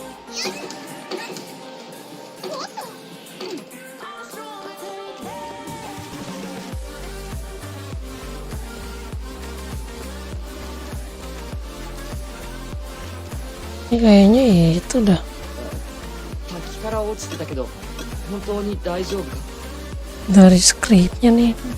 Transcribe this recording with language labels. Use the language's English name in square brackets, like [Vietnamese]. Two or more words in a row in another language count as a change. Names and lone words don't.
[Indonesian] Ini kayaknya itu dah [Japanese] 滝から落ちてたけど本当に大丈夫か [Indonesian] dari skripnya nih.